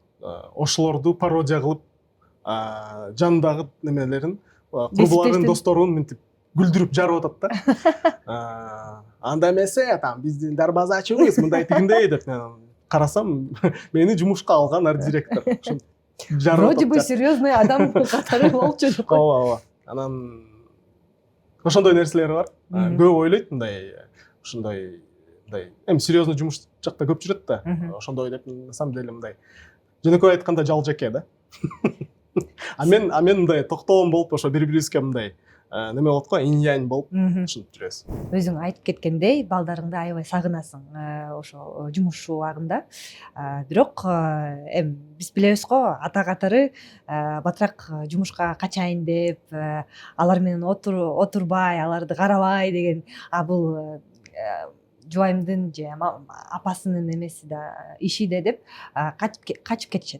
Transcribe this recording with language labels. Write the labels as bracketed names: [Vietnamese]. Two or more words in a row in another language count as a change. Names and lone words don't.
[Kyrgyz] Ошолорду пародия кылып, жандагы немелерин, курбуларын, досторун мынтип күлдүрүп жарып атат да. Анда эмесе, там биздин дарбазачыбыз мындай тигиндей деп карасам, мени жумушка алган арт-директор. [Russian] Вроде бы серьезный [Kyrgyz] адам катары болчу деп кой. Ооба. Анан ошондой нерселер бар. Көп ойлойт мындай, ошондой эми серьезный жумуш жакта көп жүрөт да. Ошондой деп [Russian] на самом деле [Kyrgyz] мындай жөнөкөй айтканда жалжеке да. А мен мындай токтоом болуп, ошо бири-бирибизге мындай неме болот го, инь-янь болуп ушинтип жүрөбүз. Өзүң айтып кеткендей, балдарыңды аябай сагынасың ошо жумуш убагында. Бирок эми биз билебиз го, ата катары батыраак жумушка качайын деп, алар менен отурбай, аларды карабай деген, бул жубайымдын же апасынын эмеси да, иши да деп качып кетишет.